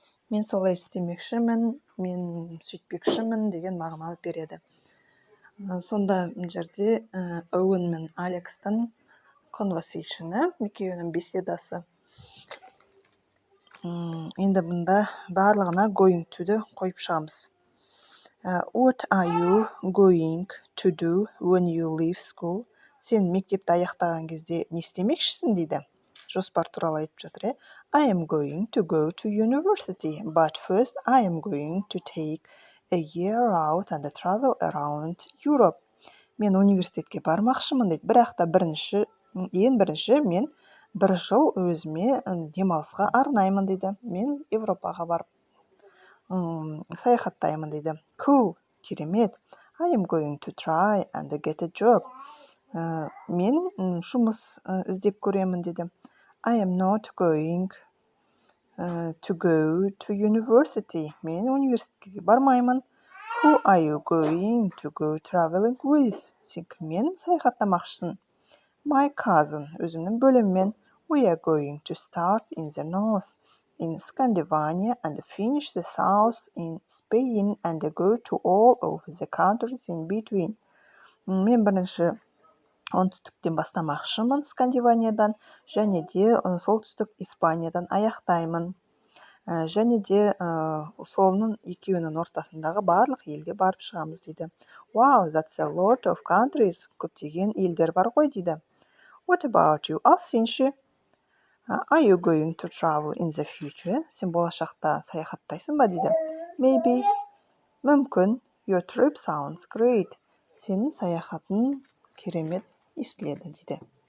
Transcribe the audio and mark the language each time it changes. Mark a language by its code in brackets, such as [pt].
[kk] Мен солай істемекшімін, мен сөйтпекшімін деген мағына береді. Сонда жерде Оуэн мен Алекстің conversation'ы, екеуінің беседасы. Енді бұнда барлығына going to-ді қойып шығамыз. [en] What are you going to do when you leave school? [kk] Сен мектепті аяқтаған кезде не істемекшісің дейді. Жоспар туралы айтып жатыр. [en] I am going to go to university, but first I am going to take a year out and travel around Europe. [kk] Мен университетке бармақшымын дейді. Бірақ та ең бірінші мен бір жыл өзіме демалысқа арнаймын дейді. Мен Европаға барып саяхаттаймын дейді. [en] Cool, [kk] керемет. [en] I am going to try and get a job. [kk] Мен жұмыс іздеп көремін дейді. [en] I am not going to go to university. [kk] Мен университетке бармаймын. [en] Who are you going to go traveling with? [kk] Сен кіммен саяхаттамақшысың? [en] My cousin, [kk] өзімнің бөліммен. [en] We are going to start in the north, in Scandinavia, and finish the south in Spain, and go to all over the countries in between. [kk] Мен бірінші оңтүстіктен бастамақшымын, Скандинавиядан, және де солтүстік Испаниядан аяқтаймын. Және де солының екеуінің ортасындағы барлық елге барып шығамыз дейді. [en] Wow, that's a lot of countries. [kk] Көптеген елдер бар ғой дейді. [en] What about you? [kk] Ал сен ше? [en] Are you going to travel in the future? [kk] Сен болашақта саяхаттайсың ба дейді. [en] Maybe. [kk] Мүмкін. [en] Your trip sounds great. [kk] Сенің саяхатың керемет естіледі дейді.